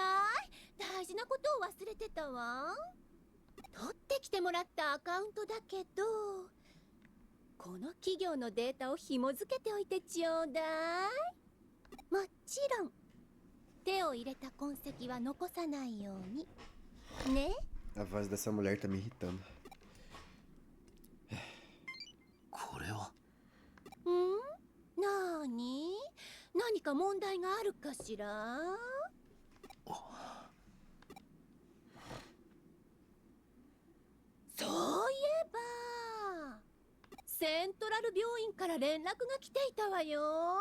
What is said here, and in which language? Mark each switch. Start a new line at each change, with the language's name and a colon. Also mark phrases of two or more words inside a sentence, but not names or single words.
Japanese: 大事なことを忘れてたわ。取ってきてもらったアカウントだけど、この企業のデータを紐付けておいてちょうだい。もちろん手を入れた痕跡は残さないようにね。
Portuguese: A voz dessa mulher tá me irritando.
Japanese: これはなーに、何か問題があるかしら。そういえばセントラル病院から連絡が来ていたわよ。